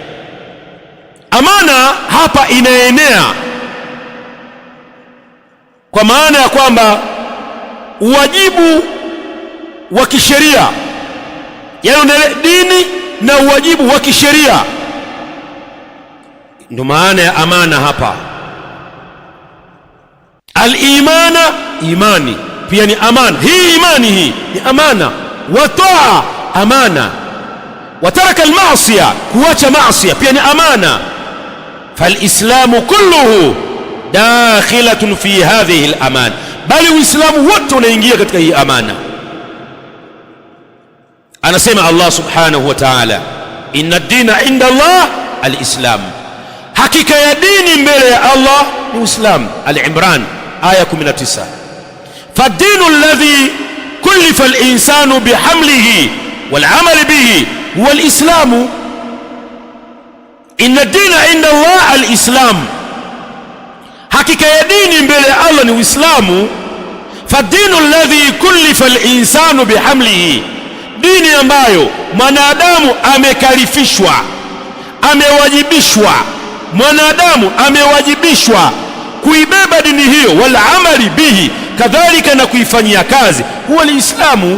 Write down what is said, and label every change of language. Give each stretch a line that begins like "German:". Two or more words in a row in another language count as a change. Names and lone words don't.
Swahili: Amana hapa inaenea kwa maana ya kwamba uwajibu wa kisheria, yaani dini na uwajibu wa kisheria, ndio maana ya amana hapa. Al-imana, imani pia ni amana. Hii imani hii ni amana.
Arabic: وطاعة,
Swahili: amana.
Arabic: وترك المعصية,
Swahili: kuacha maasiya pia ni amana.
Arabic: فالإسلام كله داخلة في هذه الأمانة,
Swahili: bali uislamu wote unaingia katika hii amana.
Arabic: Anasema الله سبحانه وتعالى إن الدين عند الله الإسلام,
Swahili: hakika ya dini mbele ya Allah ni Uislamu. Al-Imran aya 19.
Arabic: فالدين الذي كلف الإنسان بحمله والعمل به هو الإسلام. إن الدين عند الله الإسلام,
Swahili: hakika ya dini mbele ya Allah ni Uislamu.
Arabic: فالدين الذي كلف الإنسان بحمله,
Swahili: dini ambayo mwanadamu amekalifishwa, amewajibishwa, mwanadamu amewajibishwa kuibeba dini hiyo,
Arabic: والعمل به,
Swahili: kadhalika na kuifanyia kazi, huwa Uislamu.